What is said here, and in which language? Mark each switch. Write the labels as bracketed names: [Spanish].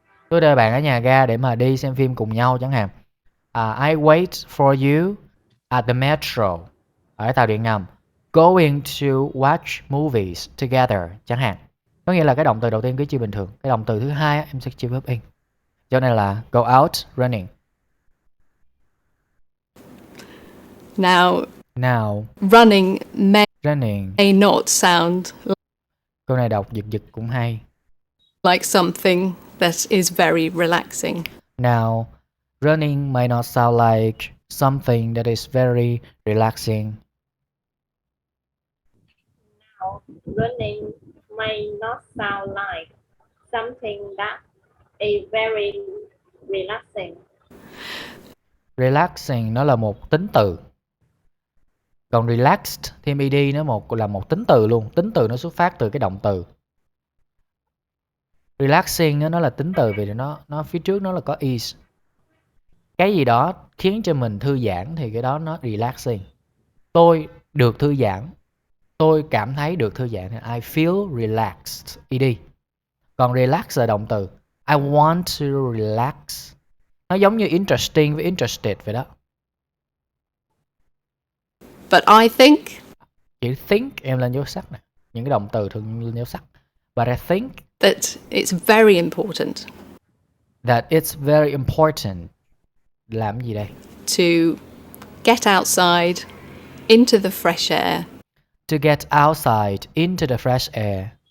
[Vietnamese] Tôi đợi bạn ở nhà ga để mà đi xem phim cùng nhau chẳng hạn. [English] I wait for you at the metro. [Vietnamese] Ở tàu điện ngầm. [English] Going to watch movies together [Vietnamese] chẳng hạn. Có nghĩa là cái động từ đầu tiên cứ chia bình thường. Cái động từ thứ hai em sẽ chia verb in. Cho nên là [English] go out running. Now running may not sound [Vietnamese] câu này đọc giật cũng hay. [English] Like something that is very relaxing. Now, running may not sound like something that is very relaxing. Now, running may not sound like something that is very relaxing. [Vietnamese] Relaxing nó là một tính từ. Còn relaxed thêm ed nó là một tính từ luôn. Tính từ nó xuất phát từ cái động từ. Relaxing nó là tính từ vì nó phía trước nó là có is. Cái gì đó khiến cho mình thư giãn thì cái đó nó relaxing. Tôi được thư giãn. Tôi cảm thấy được thư giãn thì [English] I feel relaxed. [Vietnamese] ed. Còn relax là động từ. [English] I want to relax. [Vietnamese] Nó giống như interesting với interested vậy đó. [English] But I think. [Vietnamese] Chữ think em lên dấu sắc nè. Những cái động từ thường lên dấu sắc. [English] But I think that it's very important. That it's very important. [Vietnamese] Làm gì đây? [English] To get outside into the fresh air. To get outside into the fresh air.